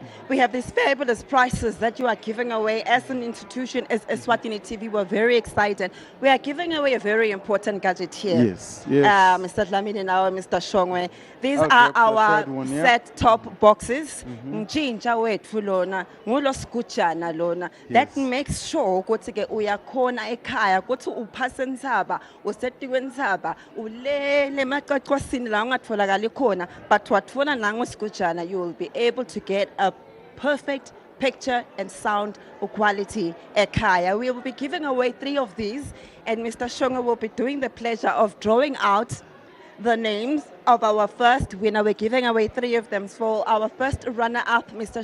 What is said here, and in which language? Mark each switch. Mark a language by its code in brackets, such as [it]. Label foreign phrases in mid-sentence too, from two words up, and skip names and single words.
[en] We have these fabulous prizes that you are giving away. As an institution, as Eswatini TV, we're very excited. We are giving away a very important gadget here. Yes. Mr. Dlamini and our Mr. Shongwe. These are our set-top boxes. That makes sure [ss] ukuthi ke uyakhona ekhaya ukuthi uphase Ndzaba usetikweni Ndzaba ulele emaqaqosini la ungatholakali khona but watfona nangosigujana, [en] you will be able to get a perfect picture and sound quality ekhaya. We will be giving away 3 of these, and Mr. Shonga will be doing the pleasure of drawing out the names of our first winner. We're giving away 3 of them. For our first runner-up, Mr.